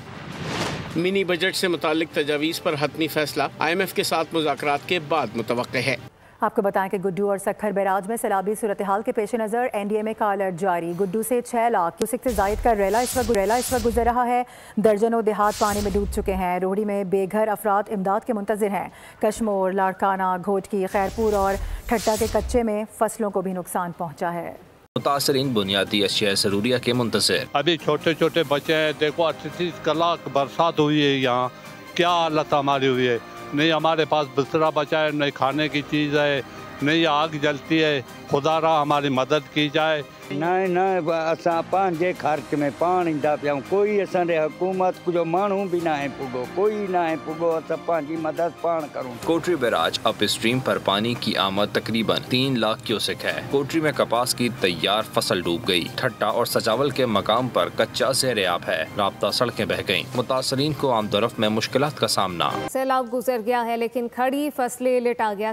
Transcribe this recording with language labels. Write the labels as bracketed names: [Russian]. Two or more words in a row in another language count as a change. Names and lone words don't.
[Urdu] منی بجٹ سے متعلق تجاویز پر حتمی فیصلہ IMF کے ساتھ مذاکرات کے بعد متوقع ہے. آپ کو بتائیں کہ گڈو اور سکھر بیراج میں سیلابی صورتحال کے پیش نظر NDMA کا الرٹ جاری. گڈو سے 6 لاکھ کیوسک سے زائد کا ریلا اس وقت گزر رہا ہے. درجنوں دیہات پانی میں ڈوب چکے ہیں۔ روہڑی میں بے گھر افراد امداد کے منتظر ہیں. کشمور، لاڑکانہ، گھوٹکی، خیرپور اور ٹھٹھہ کے کچے میں فصلوں کو بھی نقصان پہنچا ہے. متاثرین بنیادی اشیا ضروریہ کے منتظر. ابھی چھوٹے چھوٹے بچے ہیں، دیکھو 38 کلاک برسات ہوئی ہے، یہاں کیا حالت ہماری ہوئی ہے. نہیں ہمارے پاس بسترا بچا ہے، نہیں کھانے کی چیز ہے، نہیں آگ جلتی ہے. خدا رہا ہماری مدد کی جائے. [Sindhi] न असां पंहिंजे ख़र्च में पाण ईंदा पिया आहियूं। कोई असांजे हुकूमत जो माण्हू बि न आहे पुॻो, कोई न आहे पुॻो। असां पंहिंजी मदद पाण करूं। [Urdu] کوٹری بیراج [English] up stream [Urdu] پر پانی کی آمد تقریباً 3 لاکھ کیوسک ہے. کوٹری میں کپاس کی تیار فصل ڈوب گئی۔ ٹھٹھہ اور سجاول کے مقام پر کچا زیرِ آب ہے. رابطہ سڑکیں بہہ گئی. متاثرین کو آمدورفت میں مشکلات کا سامنا. سیلاب گزر گیا ہے لیکن کھڑی فصلیں لٹا گیا.